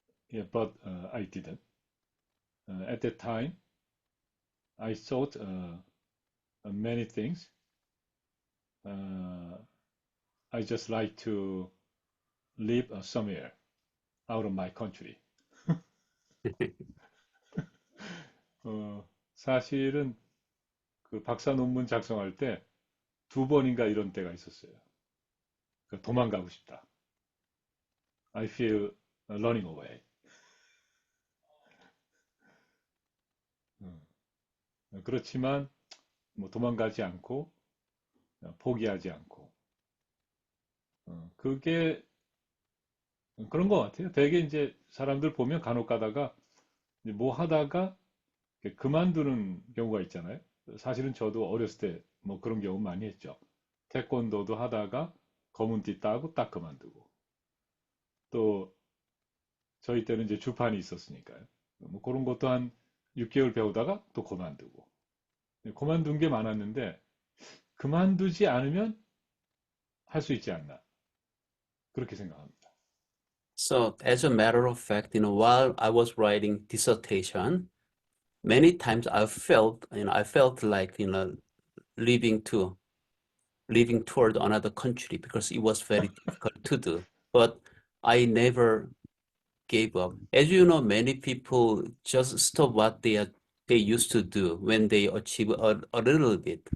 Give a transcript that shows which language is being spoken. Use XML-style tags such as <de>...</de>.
<en>Yeah, but I didn't. At that time, I thought many things. I just like to live somewhere out of my country.</en> <ko>사실은 그 박사 논문 작성할 때 2번인가 이런 때가 있었어요. 도망가고 싶다.</ko> <en>I feel running away.</en> <ko>그렇지만 뭐 도망가지 않고 포기하지 않고 그게 그런 것 같아요. 되게 이제 사람들 보면 간혹 가다가 뭐 하다가 그만두는 경우가 있잖아요. 사실은 저도 어렸을 때 뭐 그런 경우 많이 했죠. 태권도도 하다가 검은띠 따고 딱 그만두고 또 저희 때는 이제 주판이 있었으니까요. 뭐 그런 것도 한 6개월 배우다가 또 그만두고 그만둔 게 많았는데 그만두지 않으면 할 수 있지 않나 그렇게 생각합니다.</ko> <en>So, as a matter of fact, while I was writing dissertation, many times I felt like, leaving toward another country because it was very difficult to do. But I never gave up. As you know, many people just stop what they used to do when they achieve a little bit.</en>